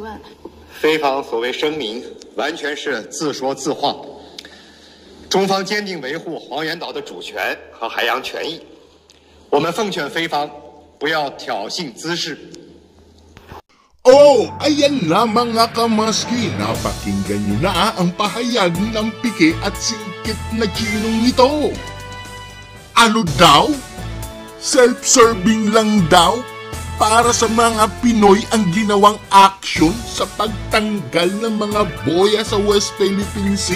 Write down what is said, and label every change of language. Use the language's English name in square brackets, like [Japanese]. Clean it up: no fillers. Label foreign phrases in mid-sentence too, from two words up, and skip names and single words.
[Chinese] 菲方所谓声明完全是自说自话，中方坚定维护黄岩岛的主权和海洋权益。我们奉劝菲方不要挑衅滋事。 [Filipino] Ayan na mga kamaski, napakinggan nyo na ang pahayag ng pike at singkit na Chinong ito. Ano daw? Self-serving lang daw? Para sa mga Pinoy ang ginawang aksyon sa pagtanggal ng mga boya sa West Philippine Sea?